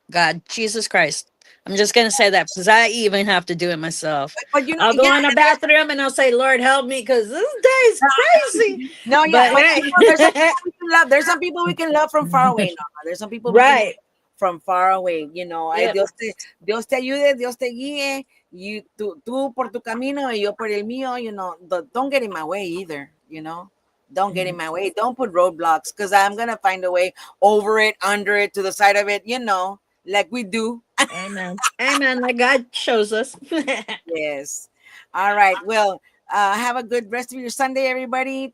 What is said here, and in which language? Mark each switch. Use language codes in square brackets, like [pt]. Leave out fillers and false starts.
[en] God, Jesus Christ. I'm just gonna say that because I even have to do it myself. But I'll go in the bathroom and I'll say, "Lord, help me," because this day's crazy. No, yeah, But there's some hey, people we can love. There's some people we can love from far away. No, there's some people we can right? from far away. Yep. [es] Dios te ayude, Dios te guíe. Tú por tu camino y yo por el mío. [en] Don't get in my way either. Don't get in my way. Don't put roadblocks, because I'm gonna find a way over it, under it, to the side of it. Like we do. Amen. Amen. Like God shows us. Yes. All right. Well, have a good rest of your Sunday, everybody.